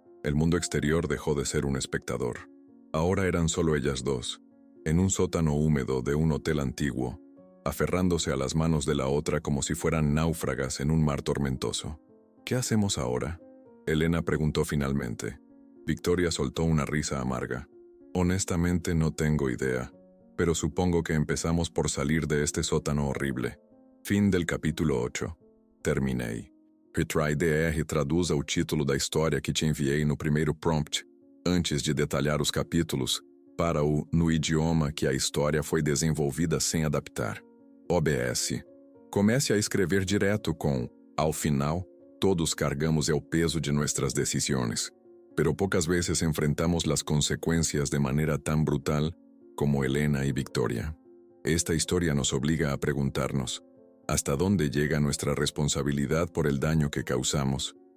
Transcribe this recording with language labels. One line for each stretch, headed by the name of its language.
Spanish: El mundo exterior dejó de ser un espectador. Ahora eran solo ellas dos, en un sótano húmedo de un hotel antiguo, aferrándose a las manos de la otra como si fueran náufragas en un mar tormentoso. ¿Qué hacemos ahora?, Elena preguntó finalmente. Victoria soltó una risa amarga. Honestamente no tengo idea, pero supongo que empezamos por salir de este sótano horrible. Fin del capítulo 8.
Portuguese: Terminei. Retry.dr traduza o título da história que te enviei no primeiro prompt, antes de detalhar os capítulos, para o no idioma que a história foi desenvolvida sem adaptar. OBS. Comece a escrever direto com, ao final,
Spanish: todos cargamos el peso de nuestras decisiones, pero pocas veces enfrentamos las consecuencias de manera tan brutal como Elena y Victoria. Esta historia nos obliga a preguntarnos, ¿hasta dónde llega nuestra responsabilidad por el daño que causamos?